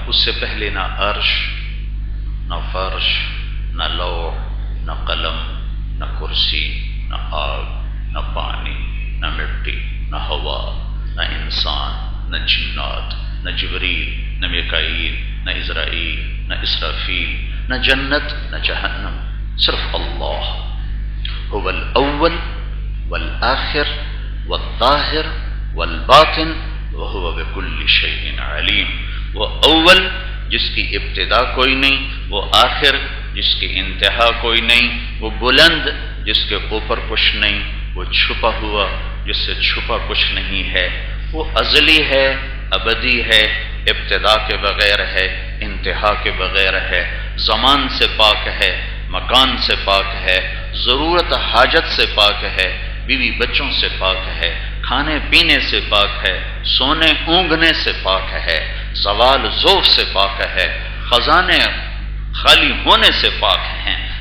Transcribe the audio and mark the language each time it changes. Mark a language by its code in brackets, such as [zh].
[ur] اس سے پہلے نہ عرش، نہ فرش، نہ لوح، نہ قلم، نہ کرسی، نہ آگ، نہ پانی، نہ مٹی، نہ ہوا، نہ انسان، نہ جنات، نہ جبریل، نہ میکائیل، نہ عزرائیل، نہ اسرافیل، نہ جنت، نہ جہنم. صرف اللہ. [ar] هو الاول والآخر والظاہر والباطن وهو بكل شيء علیم. [ur] وہ اول جس کی ابتدا کوئی نہیں، وہ آخر جس کی انتہا کوئی نہیں، وہ بلند جس کے اوپر کچھ نہیں، وہ چھپا ہوا جس سے چھپا کچھ نہیں ہے. وہ ازلی ہے، ابدی ہے، ابتدا کے بغیر ہے، انتہا کے بغیر ہے، زمان سے پاک ہے، مکان سے پاک ہے، ضرورت حاجت سے پاک ہے، بیوی بچوں سے پاک ہے، کھانے پینے سے پاک ہے، سونے اونگنے سے پاک ہے، زوال ذوف سے پاک ہے، خزانے خالی ہونے سے پاک ہیں.